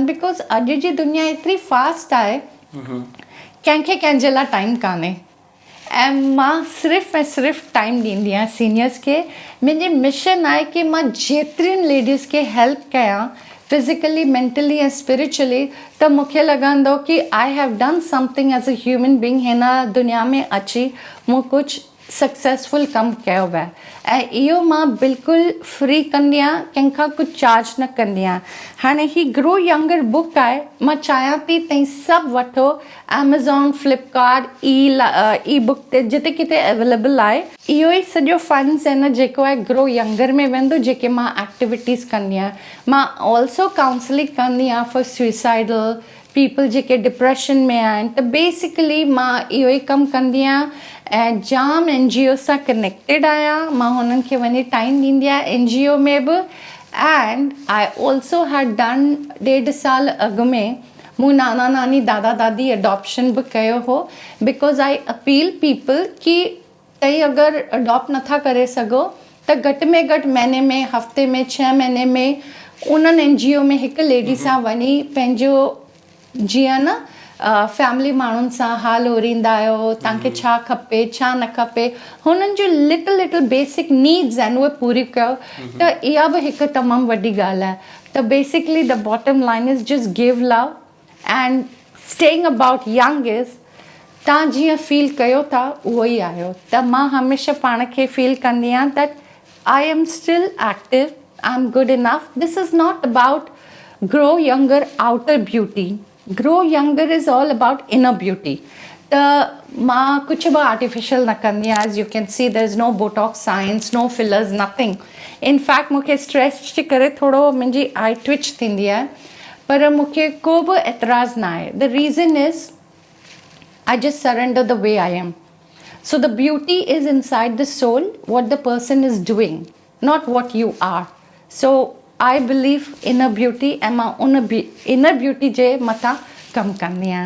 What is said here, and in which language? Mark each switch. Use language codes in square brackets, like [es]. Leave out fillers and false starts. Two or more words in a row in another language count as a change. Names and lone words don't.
[sd] बिकॉज़ अॼु जी दुनिया एतिरी फास्ट आहे, कंहिंखे कंहिंजे लाइ टाइम कान्हे। ऐं मां सिर्फ़ु ऐं सिर्फ़ु टाइम ॾींदी आहियां सीनियर्स खे। मुंहिंजी मिशन आहे कि मां जेतिरियुनि लेडीज़ खे हेल्प कयां [en] physically, mentally [sd] ऐं स्पिरिचुअली, त मूंखे लॻंदो कि [en] I have done something as a human being. [sd] हिन दुनिया में अची मूं कुझु सक्सेसफुल कमु कयो आहे ऐं इहो मां बिल्कुलु फ्री कंदी आहियां, कंहिंखां कुझु चार्ज न कंदी आहियां। हाणे ही ग्रो यंगर बुक आहे, मां चाहियां थी तव्हां सभु वठो। एमेज़ॉन, फ्लिपकार्ट, ई बुक ते जिते किथे अवेलेबल आहे। इहो ई सॼो फंड्स आहे न जेको आहे ग्रो यंगर में वेंदो, जेके मां एक्टिविटीज़ कंदी आहियां। मां [en] also counseling [sd] कंदी आहियां [en] for suicidal people [sd] जेके डिप्रेशन में आहिनि। त बेसिकली मां इहो ई कमु कंदी आहियां ऐं जाम NGO सां कनेक्टेड आहियां। मां हुननि खे वञी टाइम ॾींदी आहियां NGO में बि। [en] And I also had done [sd] 1.5 साल अॻु में मूं नाना नानी दादा दादी अडॉप्शन बि कयो हो। [en] Because I appeal people [sd] कि तव्हां अगरि अडॉप्ट नथा करे सघो त घटि में घटि महीने में, हफ़्ते में, 6 महीने में उन्हनि NGO में हिकु लेडी सां वञी पंहिंजो जीअं न फैमिली माण्हुनि सां हाल ओरींदा आहियो, तव्हांखे छा खपे छा न खपे, हुननि जो [en] little basic needs [sd] आहिनि उहे पूरी कयो। त इहा बि हिकु तमामु वॾी ॻाल्हि आहे। [en] त basically the bottom line is just give love and staying about young is [sd] तव्हां जीअं फील कयो था उहो ई आहियो। त मां हमेशह पाण खे फील कंदी आहियां [en] that I am still active, I am good enough. This is not about Grow Younger outer beauty, Grow Younger is all about inner beauty. [sd] त मां कुझु बि आर्टिफिशियल न कंदी आहियां। [en] As you can see there is no Botox science, no fillers, nothing. [sd] इनफैक्ट मूंखे स्ट्रेस जे करे थोरो मुंहिंजी [en] eye twitch [sd] थींदी आहे, पर मूंखे को बि एतिराज़ न आहे। [en] The reason is I just surrender the way I am. So the beauty is inside the soul, what the person is doing, not what you are. So I believe inner beauty and my inner beauty [sd] जे मता कम करनी है.